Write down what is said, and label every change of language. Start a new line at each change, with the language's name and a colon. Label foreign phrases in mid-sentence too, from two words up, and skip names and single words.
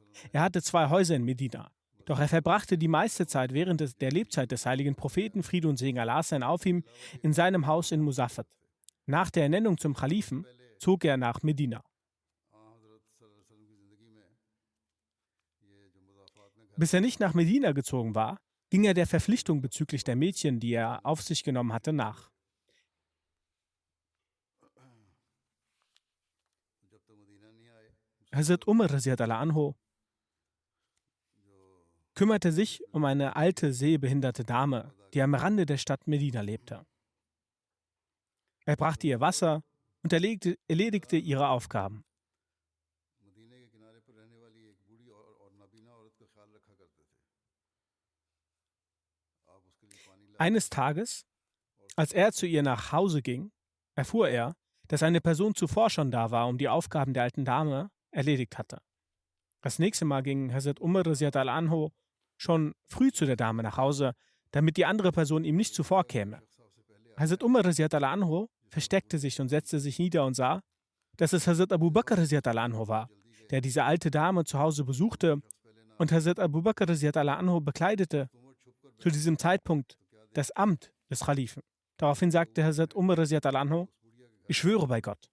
German: Er hatte 2 Häuser in Medina. Doch er verbrachte die meiste Zeit während der Lebzeit des heiligen Propheten, Friede und Segen Allah seien auf ihm, in seinem Haus in Musaffat. Nach der Ernennung zum Kalifen zog er nach Medina. Bis er nicht nach Medina gezogen war, ging er der Verpflichtung bezüglich der Mädchen, die er auf sich genommen hatte, nach. Hazrat Umar
Arabic: رضي الله عنه
German: kümmerte sich um eine alte, sehbehinderte Dame, die am Rande der Stadt Medina lebte. Er brachte ihr Wasser und erledigte ihre Aufgaben. Eines Tages, als er zu ihr nach Hause ging, erfuhr er, dass eine Person zuvor schon da war, um die Aufgaben der alten Dame erledigt hatte. Das nächste Mal ging Hazrat Umar
Arabic: رضي الله عنه
German: schon früh zu der Dame nach Hause, damit die andere Person ihm nicht zuvorkäme. Hazrat Umar
Arabic: رضي الله عنه
German: versteckte sich und setzte sich nieder und sah, dass es Hazrat Abu Bakr
Arabic: رضي الله عنه
German: war, der diese alte Dame zu Hause besuchte, und Hazrat Abu Bakr
Arabic: رضي الله عنه
German: bekleidete zu diesem Zeitpunkt das Amt des Khalifen. Daraufhin sagte Hazrat Umar
Arabic: رضي الله عنه:
German: Ich schwöre bei Gott.